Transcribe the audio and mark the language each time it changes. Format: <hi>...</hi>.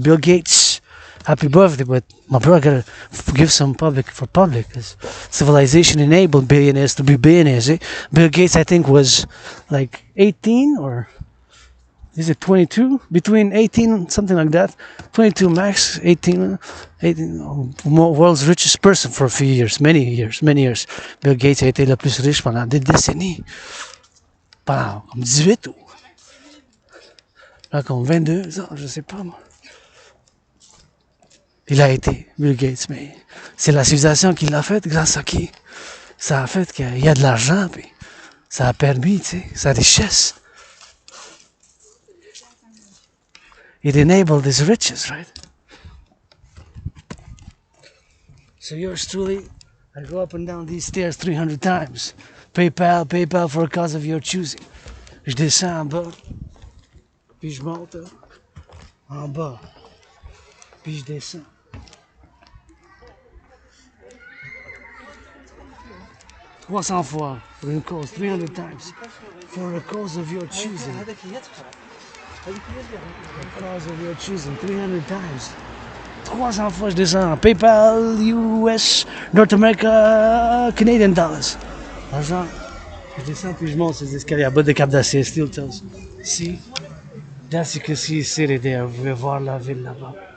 <en>Bill Gates, happy birthday, but my bro, I gotta give some public for public, because civilization enabled billionaires to be billionaires, eh? Bill Gates, I think, was like 18, or is it 22? Between 18, something like that. 22 max, 18, world's richest person for a few years, many years.</en> <fr>Bill Gates a été le plus riche pendant des décennies. Pendant comme 18 ou... Là, comme 22 ans, je sais pas moi. Il a été, Bill Gates, mais c'est la civilisation qui l'a fait, grâce à qui? Ça a fait qu'il y a de l'argent, puis ça a permis, tu sais, sa richesse.</fr> <en>It enabled his riches, right? So yours truly, I go up and down these stairs 300 times. PayPal for a cause of your choosing.</en> <fr>Je descends en bas, puis je monte en bas, puis je descends. « 300 fois pour une cause,</fr> <en>300 times for a cause of your choosing. The cause of your choosing, 300 times.</en> <fr>300 fois je descends. PayPal, US, North America, Canadian dollars. Argent. Je descends puis je monte ces escaliers à bas de Cap d'Acier, Steel Toes. Ici, Danse Sacree, c'est there. Vous pouvez voir la ville là-bas.</fr>